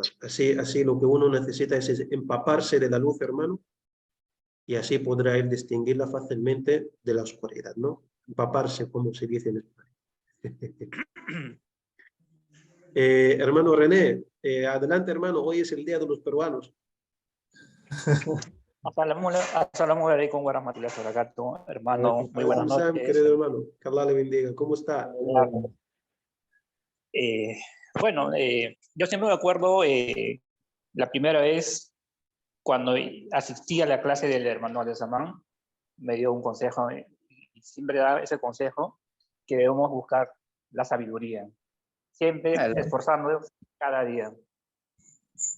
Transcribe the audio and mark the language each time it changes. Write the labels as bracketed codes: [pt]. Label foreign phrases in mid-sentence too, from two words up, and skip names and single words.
[es] Así lo que uno necesita es empaparse de la luz, hermano, y así podrá él distinguirla fácilmente de la oscuridad, ¿no? Empaparse, como se dice en español. Hermano René, adelante, hermano, hoy es el Día de los Peruanos. [ar] السلام عليكم ورحمة الله وبركاته. [es] Hermano, muy buenas Sam, noches. querido hermano, que Allah le bendiga. ¿Cómo está? Bueno, yo siempre me acuerdo la primera vez cuando asistí a la clase del hermano de Samán, me dio un consejo, y siempre da ese consejo, que debemos buscar la sabiduría, siempre esforzándonos cada día, ¿no?